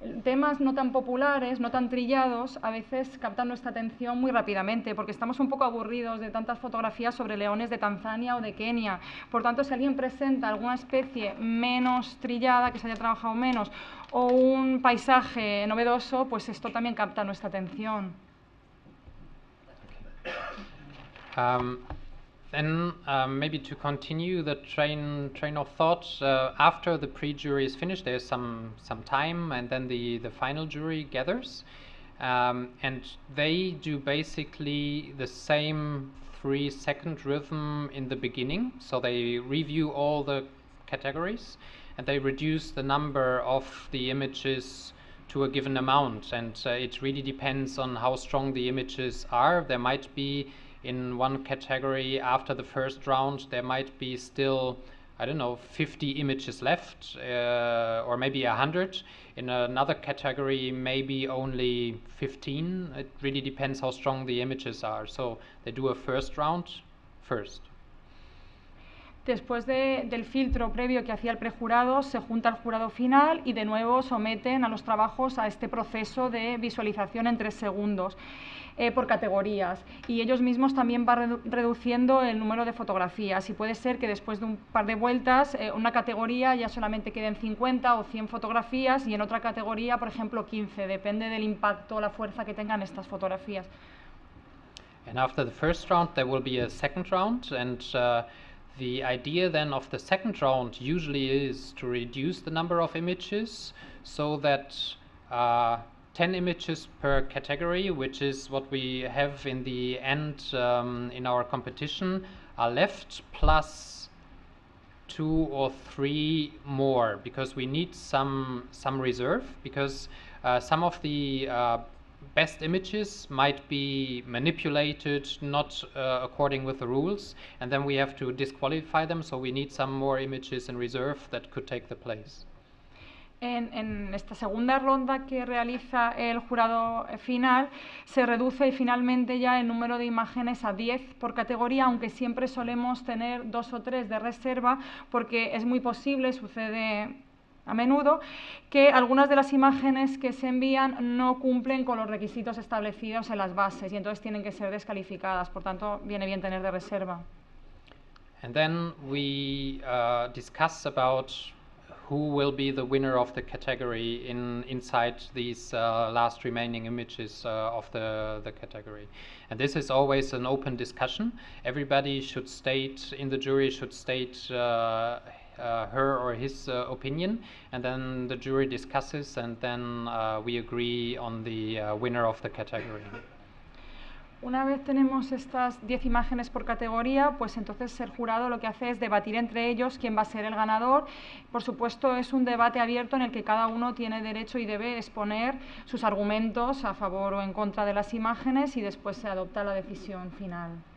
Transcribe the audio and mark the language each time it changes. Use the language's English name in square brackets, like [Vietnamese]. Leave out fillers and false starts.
[Spanish] Temas no tan populares, no tan trillados, a veces captan nuestra atención muy rápidamente, porque estamos un poco aburridos de tantas fotografías sobre leones de Tanzania o de Kenia. Por tanto, si alguien presenta alguna especie menos trillada, que se haya trabajado menos, o un paisaje novedoso, pues esto también capta nuestra atención. [English] Then maybe to continue the train of thought, after the pre-jury is finished, there's some time, and then the final jury gathers, and they do basically the same 3-second rhythm in the beginning. So they review all the categories and they reduce the number of the images to a given amount, and it really depends on how strong the images are. There might be, in one category, after the first round, there might be still, I don't know, 50 images left, or maybe 100. In another category, maybe only 15. It really depends how strong the images are. So they do a first round first. [Spanish] Después del filtro previo que hacía el prejurado, se junta el jurado final y de nuevo someten a los trabajos a este proceso de visualización en 3 segundos. Por categorías, y ellos mismos también van reduciendo el número de fotografías, y puede ser que después de un par de vueltas una categoría ya solamente queden 50 o 100 fotografías y en otra categoría, por ejemplo, 15, depende del impacto o la fuerza que tengan estas fotografías. [English] And after the first round there will be a second round, and the idea then of the second round usually is to reduce the number of images so that 10 images per category, which is what we have in the end in our competition, are left, plus 2 or 3 more, because we need some reserve, because some of the best images might be manipulated not according with the rules, and then we have to disqualify them, so we need some more images in reserve that could take the place. [Spanish] En esta segunda ronda que realiza el jurado final, se reduce finalmente ya el número de imágenes a 10 por categoría, aunque siempre solemos tener 2 o 3 de reserva, porque es muy posible, sucede a menudo, que algunas de las imágenes que se envían no cumplen con los requisitos establecidos en las bases y entonces tienen que ser descalificadas. Por tanto, viene bien tener de reserva. [English] And then we discuss about who will be the winner of the category inside these last remaining images of the category. And this is always an open discussion. Everybody should state, in the jury should state her or his opinion, and then the jury discusses, and then we agree on the winner of the category. [Spanish] Una vez tenemos estas 10 imágenes por categoría, pues entonces el jurado lo que hace es debatir entre ellos quién va a ser el ganador. Por supuesto, es un debate abierto en el que cada uno tiene derecho y debe exponer sus argumentos a favor o en contra de las imágenes y después se adopta la decisión final.